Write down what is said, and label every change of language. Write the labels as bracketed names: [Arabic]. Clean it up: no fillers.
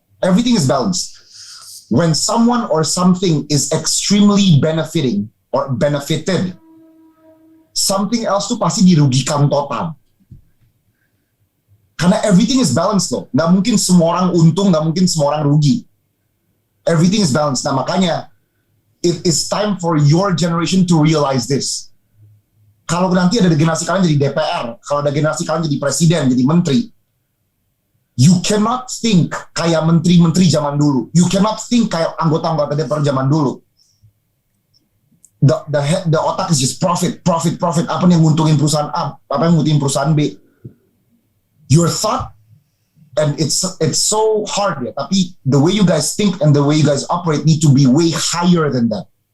[English] Everything is balanced. When someone or something is extremely benefiting or benefited, something else [Indonesian] tuh pasti dirugikan total. Karena [English] everything is balanced [Indonesian] loh. Nggak mungkin semua orang untung, nggak mungkin semua orang rugi. [English] Everything is balanced. [Indonesian] Nah makanya, [English] it is time for your generation to realize this. [Indonesian] Kalau nanti ada generasi kalian jadi DPR, kalau ada generasi kalian jadi presiden, jadi menteri, [English] you cannot think [Indonesian] kayak menteri-menteri zaman dulu. [English] You cannot think [Indonesian] kayak anggota-anggota DPR zaman dulu. [English] The [Indonesian] otak [English] is just profit. [Indonesian] Apa yang nguntungin perusahaan A, apa yang nguntungin perusahaan B. [English] Your thought, and it's so hard [Indonesian] ya, tapi [English] the way you guys think and the way you guys operate need to be way higher than that.